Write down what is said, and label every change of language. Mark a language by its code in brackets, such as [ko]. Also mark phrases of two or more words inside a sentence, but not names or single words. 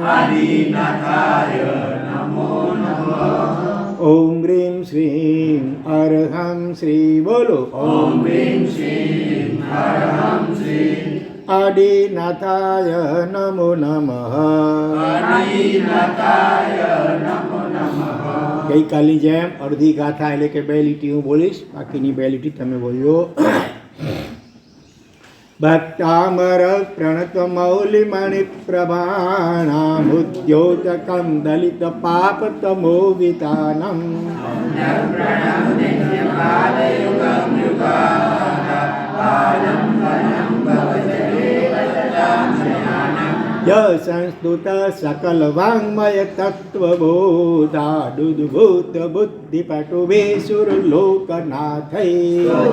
[sa] आदिनाथाय नमो नमः ॐ ह्रीं श्रीं अर्हं श्री बोलो ॐ ह्रीं श्री अर्हं श्री आदिनाथाय नमो नमः आदिनाथाय नमो नमः [gu] ગઈકાલની જેમ અડધી ગાથા એટલે કે બે લીટી હું બોલીશ, બાકીની બે લીટી તમે બોલજો. [sa] ભક્તામર પ્રણત મૌલિ મણિ પ્રભાણામુદ્યોતકમ દલિત પાપ તમો વિતાનમ ય સંસ્તુત સકલ વાંગમય તત્વબોધા દુદ્ભૂત બુદ્ધિ પટુભે સુર લોકનાથૈ